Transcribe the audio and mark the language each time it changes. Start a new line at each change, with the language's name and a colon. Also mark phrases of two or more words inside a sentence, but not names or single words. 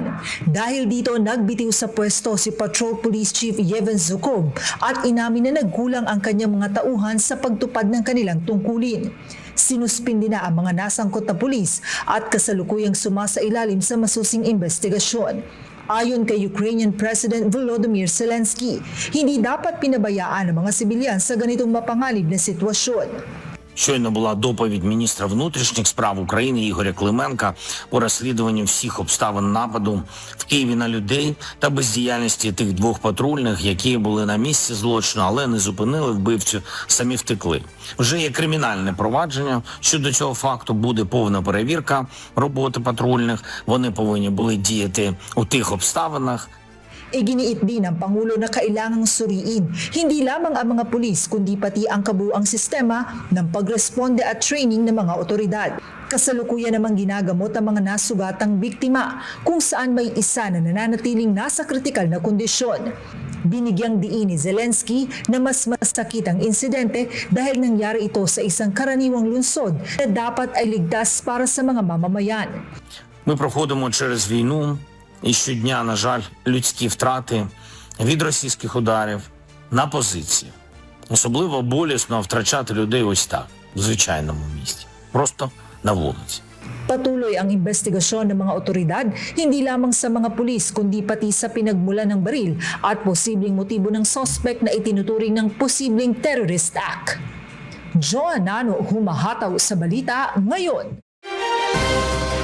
Filipino: Dahil dito nagbitiw sa pwesto si
English: Patrol Police Chief
Filipino: Yevhen Zhukov at inamin na nagkulang ang kanyang mga tauhan sa pagtupad ng kanilang tungkulin. Sinuspindi na ang mga nasangkot na pulis at kasalukuyang sumasailalim sa masusing investigasyon. Ayon kay
English: Ukrainian President
Filipino: Volodymyr Zelensky, hindi dapat pinabayaan ang mga sibilyan sa ganitong mapanganib na sitwasyon.
Ukrainian: Щойно була доповідь міністра внутрішніх справ України Ігоря Клименка по розслідуванню всіх обставин нападу в Києві на людей та бездіяльності тих двох патрульних, які були на місці злочину, але не зупинили вбивцю, самі втекли. Вже є кримінальне провадження щодо цього факту, буде повна перевірка роботи патрульних. Вони повинні були діяти у тих обставинах.
Filipino: Iginiit din ng Pangulo na kailangang suriin hindi lamang ang mga pulis kundi pati ang kabuuang sistema ng pagresponde at training ng mga otoridad. Kasalukuyan namang ginagamot ang mga nasugatang biktima kung saan may isa na nananatiling nasa kritikal na kondisyon. Binigyang diin ni Zelensky na mas masakit ang insidente dahil nangyari ito sa isang karaniwang lungsod na dapat ay ligtas para sa mga mamamayan.
Ukrainian: Ми проходимо через війну. І щодня, на жаль, людські втрати від російських ударів на позиції. Особливо болісно втрачати людей ось так, в звичайному місті, просто на вулиці.
Filipino: Patuloy ang investigasyon ng mga otoridad, hindi lamang sa mga pulis kundi pati sa pinagmulan ng baril at posibleng motibo ng sospek na itinuturing ng posibleng
English: terrorist act.
Filipino: Joanna Nano, humahataw sa balita ngayon.